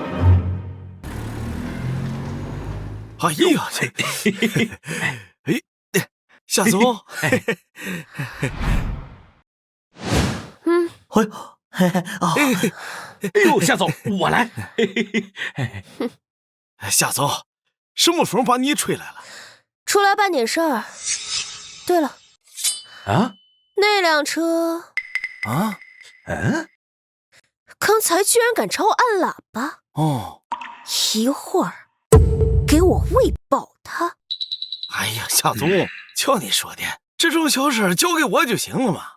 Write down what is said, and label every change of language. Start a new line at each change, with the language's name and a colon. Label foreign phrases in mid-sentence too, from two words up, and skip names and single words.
Chinese: 哎呀，夏總，哎呦，夏总，我来。夏总，什麼風把你吹來了？出來辦點事兒。對了，啊，那輛車啊，剛才居然敢朝我按喇叭。哦，一會兒給我餵飽它。哎呀，夏總，瞧你說的，這種小事交給我就行了嘛。